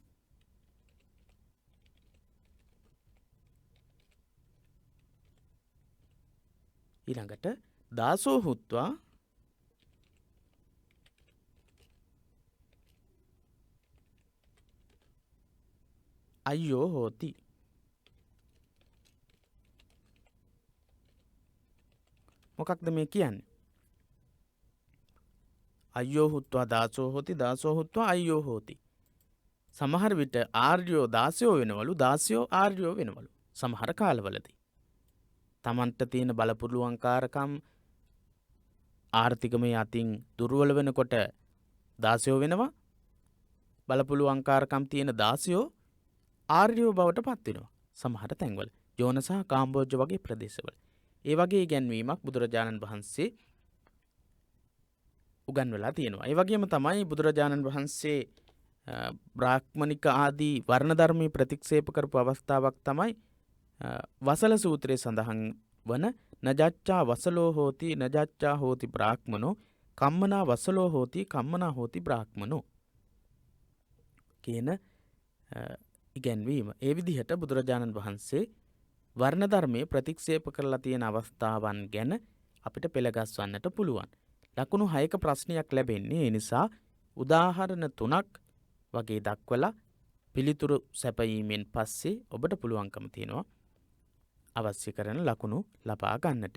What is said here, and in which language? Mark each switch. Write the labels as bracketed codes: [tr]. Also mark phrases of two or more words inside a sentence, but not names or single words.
[pi] ඊළඟට දාසෝ හුත්වා අය්යෝ හෝති. [si] මොකක්ද මේ කියන්නේ? [pi] අය්යෝ හුත්වා දාසෝ හෝති, දාසෝ හුත්වා අය්යෝ හෝති. [si] සමහර විට ආර්යෝ දාසයෝ වෙනවලු, දාසයෝ ආර්යෝ වෙනවලු. සමහර කාලවලදී තමන්ට තියෙන බලපුරුවන්කාරකම් ආර්ථිකමය අතින් දුර්වල වෙනකොට දාසයෝ වෙනවා. බලපුරුවන්කාරකම් තියෙන දාසයෝ ආර්යෝ බවට පත් වෙනවා. සමහර තැන්වල යෝන සහ කාම්බෝජ වගේ ප්‍රදේශවල. ඒ වගේ ඉගැන්වීමක් බුදුරජාණන් වහන්සේ උගන්වලා තියෙනවා. ඒ වගේම තමයි බුදුරජාණන් වහන්සේ බ්‍රාහ්මනික ආදී වර්ණ ධර්මයේ ප්‍රතික්ෂේප කරපු අවස්ථාවක් තමයි වසල සූත්‍රයේ සඳහන් වන [pi] නජච්ඡා වසලෝ හෝති නජච්ඡා හෝති බ්‍රාහ්මනෝ [si] කම්මනා වසලෝ හෝති කම්මනා හෝති බ්‍රාහ්මනෝ කියන ඉගැන්වීම. ඒ විදිහට බුදුරජාණන් වහන්සේ වර්ණ ධර්මයේ ප්‍රතික්ෂේප කරලා තියෙන අවස්ථාවන් ගැන අපිට පෙළගස්වන්නට පුළුවන්. ලකුණු 6ක ප්‍රශ්නයක් ලැබෙන්නේ. ඒ නිසා උදාහරණ 3ක් වගේ දක්වලා පිළිතුරු සැපයීමෙන් පස්සේ ඔබට පුළුවන්කම තියෙනවා අවශ්‍ය කරන ලකුණු ලබා ගන්නට.